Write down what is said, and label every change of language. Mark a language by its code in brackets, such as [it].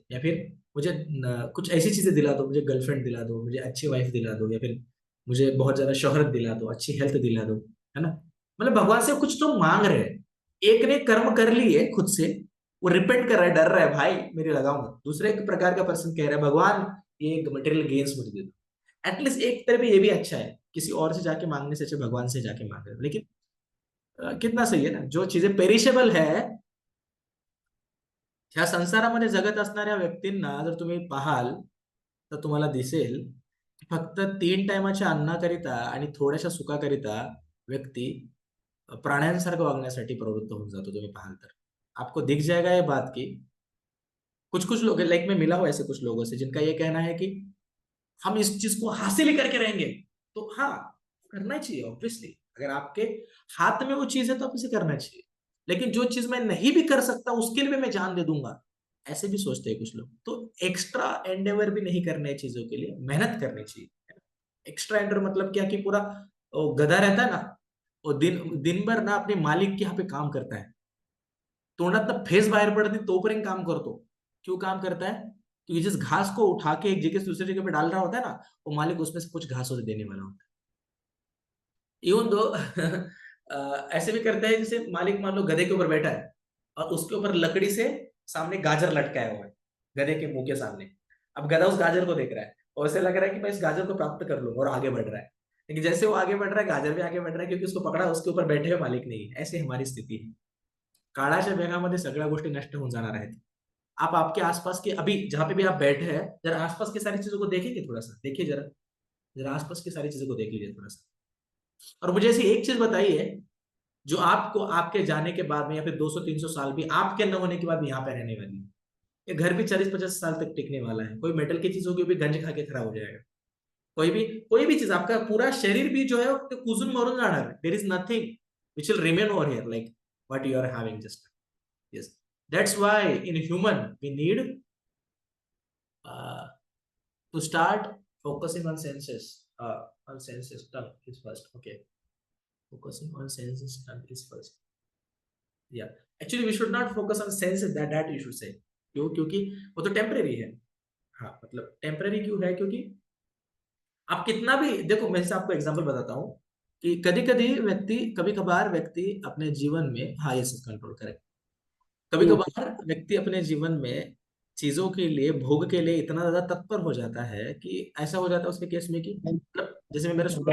[hi] या फिर मुझे कुछ ऐसी चीजें दिला दो, मुझे गर्लफ्रेंड दिला दो, मुझे अच्छी वाइफ दिला दो, या फिर मुझे बहुत ज्यादा शोहरत दिला दो, अच्छी हेल्थ दिला दो, है ना. मतलब भगवान से कुछ तो मांग रहे हैं. एक ने कर्म कर ली है खुद से, वो रिपेंट कर रहा है, डर रहा है भाई मेरी लगाऊंगा. दूसरे एक प्रकार का पर्सन कह रहा है भगवान ये मटेरियल गेन्स मुझे दे दो. एटलीस्ट एक तरह पे ये भी अच्छा है, किसी और से जाके मांगने से अच्छा भगवान से जाके मांग रहे हो. लेकिन कितना सही है ना, जो चीजें पेरिशेबल है [mr] ह्या संसारामध्ये जगत असणाऱ्या व्यक्तींना जर तुम्ही पाहाल तर तुम्हाला दिसेल की फक्त 3 टायमाच्या अन्नाकरिता आणि थोड्याशा सुखाकरिता व्यक्ती प्राण्यांसारखं वागण्यासाठी प्रवृत्त होऊन जातो. तुम्ही पाहाल तर [hi] आपको दिख जाएगा ये बात की कुछ कुछ लोग, लाइक मैं मिला हूं ऐसे कुछ लोगों से जिनका ये कहना है कि हम इस चीज को हासिल ही करके रहेंगे. तो हाँ, करना चाहिए ऑब्वियसली. अगर आपके हाथ में वो चीज है तो आप इसे करना चाहिए. लेकिन जो चीज मैं नहीं भी कर सकता उसके लिए भी मैं जान दे दूंगा, ऐसे भी सोचते हैं कुछ लोग. तो एक्स्ट्रा एंडेवर भी नहीं करना है चीजों के लिए, मेहनत करनी चाहिए. एक्स्ट्रा एंडेवर मतलब क्या कि पूरा गधा रहता है ना, वो दिन दिन भर ना अपने मालिक के यहाँ पे काम करता है, [mr] तोंडात फेस बाहेर पडत नाही तोपर्यंत काम करतो. [hi] क्यों काम करता है? क्योंकि जिस घास को उठा के एक जगह से दूसरी जगह पे डाल रहा होता है ना, वो मालिक उसमें से कुछ घास उसे देने वाला होता है. इवन दो ऐसे भी करते हैं जैसे मालिक मान लो गधे के ऊपर बैठा है और उसके ऊपर लकड़ी से सामने गाजर लटकाया हुआ है, गधे के मुंह के सामने. अब गधा उस गाजर को देख रहा है और उसे लग रहा है कि मैं इस गाजर को प्राप्त कर लूंगा, और आगे बढ़ रहा है. लेकिन जैसे वो आगे बढ़ रहा है गाजर भी आगे बढ़ रहा है, क्योंकि उसको पकड़ा उसके ऊपर बैठे हुए मालिक नहीं है. ऐसी हमारी स्थिति है. [mr] काळाच्या वेगामध्ये सगळ्या गोष्टी नष्ट होऊन जाणार आहेत. [hi] आप आपके आसपास के अभी जहां पे भी आप बैठे हैं जरा आसपास की सारी चीजों को देखेंगे, थोड़ा सा देखिए, जरा जरा आसपास की सारी चीजों को देख लीजिए थोड़ा सा. और मुझे ऐसी एक चीज बताइए जो आपको आपके जाने के बाद में या फिर 200-300 साल भी आपके न होने के बाद भी यहाँ पे रहने वाली है. ये घर भी 40-50 साल तक टिकने वाला है. कोई मेटल की चीज होगी वो भी गंज खा के खराब हो जाएगा. कोई भी चीज, आपका पूरा शरीर भी जो है वो [mr] कुजून मरून जाणार है. [en] There is nothing which will remain over here like what you are having just. Yes, that's why in human we need to start focusing on senses. On senses, tongue is first. Okay, focusing on senses, tongue is first. Yeah, actually we should not focus on senses. That you should say. [hi] क्यों? क्योंकि वो तो temporary है. हाँ मतलब temporary क्यों है, क्योंकि आप कितना भी देखो, मैं से आपको एग्जांपल बताता हूँ कि कभी कभी व्यक्ति, कभी कभार व्यक्ति अपने जीवन में, हाँ ये सब कंट्रोल करे, कभी कभार व्यक्ति अपने जीवन में चीजों के लिए, भोग के लिए इतना ज्यादा तत्पर हो जाता है कि ऐसा हो जाता है उसके केस में कि मतलब जैसे मैं मेरे